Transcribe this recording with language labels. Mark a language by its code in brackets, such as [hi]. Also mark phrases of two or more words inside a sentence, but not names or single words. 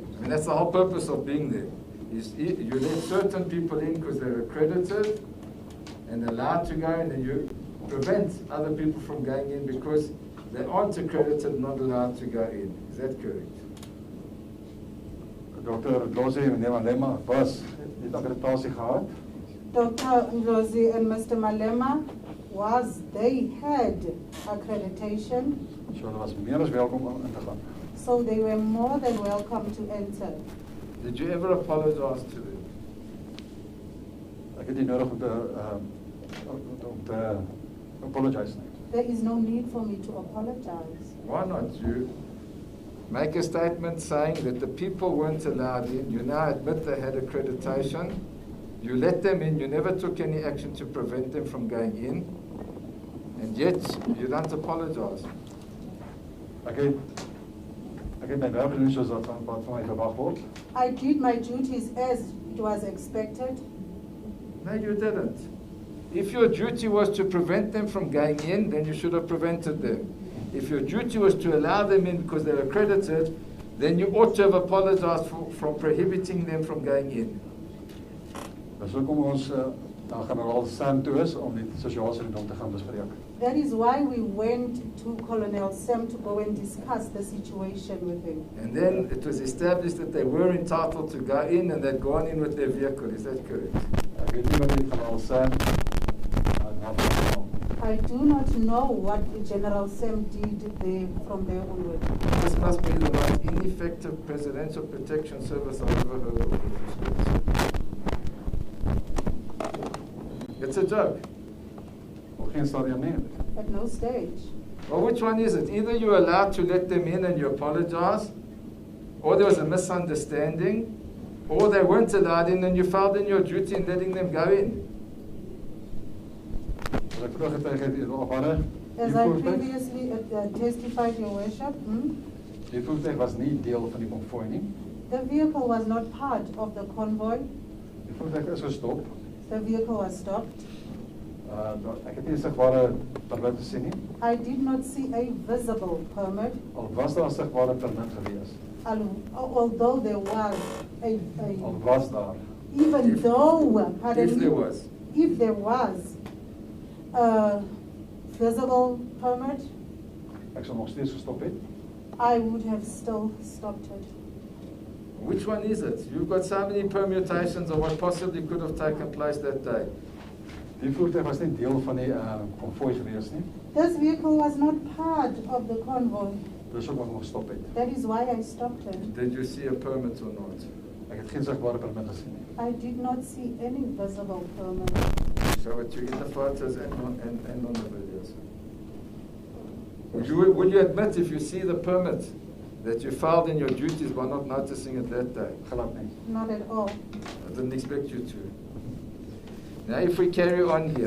[en] I mean, that's the whole purpose of being there. You let certain people in because they're accredited and allowed to go in, and you prevent other people from going in because they aren't accredited, not allowed to go in. Is that correct? [af] Dr. Ndlozi en meneer Malema was het accreditasie gehad. [en] Dr. Ndlozi and Mr. Malema they had accreditation, [af] So hulle was meer as welkom om in te gaan. [en] so they were more than welcome to enter. Did you ever apologize to them? [af] Ek het nie nodig om te apologize nie. [en] There is no need for me to apologize. Why not? You make a statement saying that the people weren't allowed in. You now admit they had accreditation. You let them in. You never took any action to prevent them from going in. And yet, you don't apologize. [af] Ek het my werk gedoen soos wat van my verwag word. [en] I did my duties as it was expected. No, you didn't. If your duty was to prevent them from going in, then you should have prevented them. If your duty was to allow them in because they're accredited, then you ought to have apologized for prohibiting them from going in. [af] Dis hoekom ons na generaal Sam toe is om die situasie met hom te gaan bespreek. [en] That is why we went to Colonel Sam to go and discuss the situation with him. And then it was established that they were entitled to go in and they'd gone in with their vehicle. Is that correct? [af] Ek weet nie wat die generaal Sam [en] I do not know what General Sam did there from there onward. This must be the most ineffective presidential protection service I've ever heard of. It's a joke. [af] op geen stadium nie. [en] At no stage. Well, which one is it? Either you're allowed to let them in and you apologize, or there was a misunderstanding, or they weren't allowed in and you failed in your duty in letting them go in. [af] As ek vroeg getuig het op hulle, [en] As I previously testified, Your Worship, [af] die voertuig was nie deel van die konvooi nie. [en] the vehicle was not part of the convoy. [af] Die voertuig is gestop. [en] The vehicle was stopped. [af] Ek het nie sigbare permit gesien nie. [en] I did not see a visible permit, [af] Al was daar 'n sigbare permit gewees. [en] although there was [af] Al was daar. [en] even though, If there was. if there was a visible permit, [af] Ek sou nog steeds gestop het. [en] I would have still stopped it. Which one is it? You've got so many permutations of what possibly could have taken place that day. [af] Die voertuig was nie deel van die konvooi gewees nie. [en] This vehicle was not part of the convoy. [af] Dis hoekom ek gestop het. [en] That is why I stopped it. Did you see a permit or not? [af] Ek het geen sigbare permit gesien nie. [en] I did not see any visible permit. Show it to you in the photos and on the videos. Would you admit if you see the permit that you failed in your duties by not noticing it that day? [af] Glad nie. [en] Not at all. I didn't expect you to. Now if we carry on here.